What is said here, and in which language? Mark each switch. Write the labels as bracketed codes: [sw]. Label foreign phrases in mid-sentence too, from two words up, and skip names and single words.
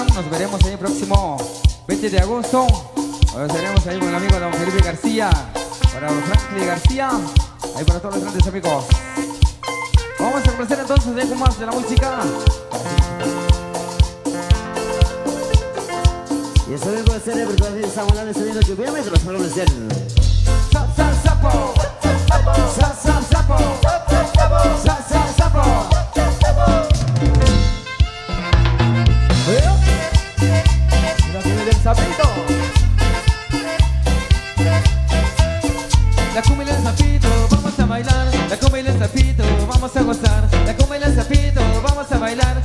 [es] Nos veremos ahí el próximo 20 de agosto. Nos veremos ahí con el amigo don Felipe García, para Franklin García, ahí para todos los grandes amigos. Vamos a complacer entonces de más de la música. Y eso mismo de ser el estamos hablando de sonido que viene, pero solo de ser. Sap, sap, sapo. Sap, sap, sapo. Sap, sap, sapo. La cumbia del sapito. La cumbia del sapito, vamos a bailar. La cumbia del sapito, vamos a gozar. La cumbia del sapito, vamos a bailar.